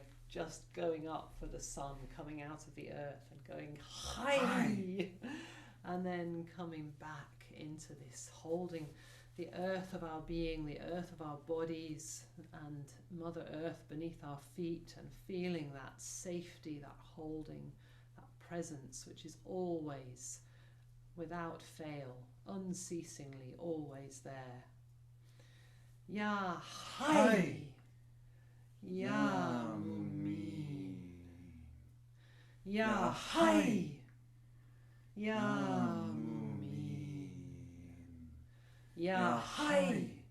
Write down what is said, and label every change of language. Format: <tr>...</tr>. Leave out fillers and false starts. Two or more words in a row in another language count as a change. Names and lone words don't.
<en>just going up for the sun, coming out of the earth and going high, and then coming back into this, holding the earth of our being, the earth of our bodies, and Mother Earth beneath our feet, and feeling that safety, that holding, that presence, which is always, without fail, unceasingly, always there.</en> <ar>يا حي، يا مؤمن، يا حي، يا مؤمن، يا حي,</ar>